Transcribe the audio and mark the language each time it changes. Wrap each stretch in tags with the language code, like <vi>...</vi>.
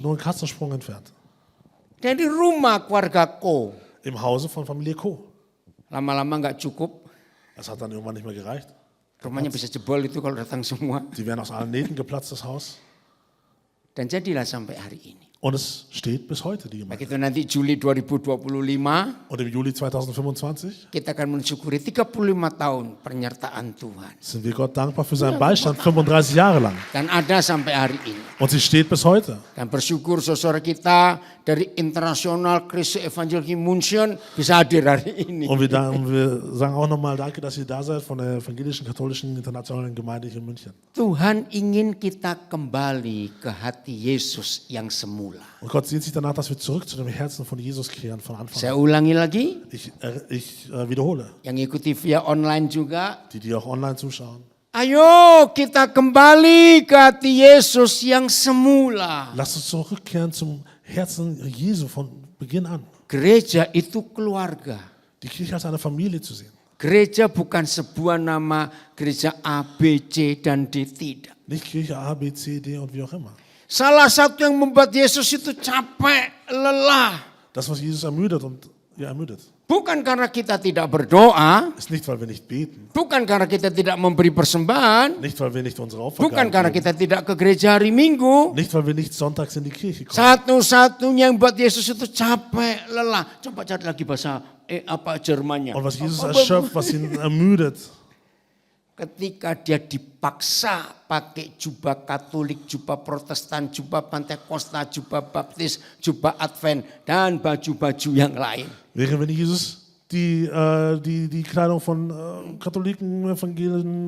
<de>Nur ein Katzensprung entfernt.</de> <id>Dari rumah keluarga Ko.</id> <de>Im Hause von Familie Koh.</de> <id>Lama-lama nggak cukup.</id> <de>Das hat dann irgendwann nicht mehr gereicht.</de> <id>Rumahnya bisa jebol itu kalau datang semua.</id> <de>Die wären aus allen Nähten geplatzt, das Haus.</de> <id>Dan jadilah sampai hari ini.</id> <de>Und es steht bis heute, die Gemeinde.</de> <id>Begitu nanti Juli 2025,</id> <de>Und im Juli 2025</de> <id>kita akan mensyukuri 35 tahun penyertaan Tuhan.</id> <de>sind wir Gott dankbar für seinen Beistand 35 Jahre lang.</de> <id>Dan ada sampai hari ini.</id> <de>Und sie steht bis heute.</de> <id>Dan bersyukur saudara kita dari International Christ Evangelical Mission bisa hadir hari ini.</id> <de>Und wir sagen auch nochmal Danke, dass ihr da seid von der Evangelischen Katholischen Internationalen Gemeinde hier in München.</de> <id>Tuhan ingin kita kembali ke hati Yesus yang semula.</id> <de>Und Gott sehnt sich danach, dass wir zurück zu dem Herzen von Jesus kehren von Anfang</de> <id>Saya</id> <de>an.</de> <id>ulangi lagi,</id> <de>Ich wiederhole,</de> <id>yang ikuti via online juga.</id> <de>die auch online zuschauen.</de> <id>Ayo kita kembali ke hati Yesus yang semula.</id> <de>Lasst uns zurückkehren zum Herzen Jesu von Beginn an.</de> <id>Gereja itu keluarga.</id> <de>Die Kirche als eine Familie zu sehen.</de> <id>Gereja bukan sebuah nama gereja A, B, C, dan D, tidak.</id> <de>Nicht Kirche A, B, C, D und wie auch immer.</de> <id>Salah satu yang membuat Yesus itu capek, lelah.</id> <de>Das, was Jesus ermüdet und ermüdet,</de> <id>Bukan karena kita tidak berdoa,</id> <de>ist nicht, weil wir nicht beten.</de> <id>bukan karena kita tidak memberi persembahan,</id> <de>Nicht, weil wir nicht unsere</de> <id>bukan</id> <de>Opfergaben</de> <id>karena</id> <de>geben.</de> <id>kita tidak ke gereja hari Minggu.</id> <de>Nicht, weil wir nicht sonntags in die Kirche kommen.</de> <id>Satu-satunya yang buat Yesus itu capek, lelah. Coba cari lagi bahasa Jermannya.</id> <de>Und was Jesus erschöpft, was ihn ermüdet,</de> <id>Ketika dia dipaksa pakai jubah Katolik, jubah Protestan, jubah Pentakosta, jubah Baptis, jubah Advent, dan baju-baju yang lain.</id> <de>während wenn Jesus die Kleidung von Katholiken, Evangelien,</de>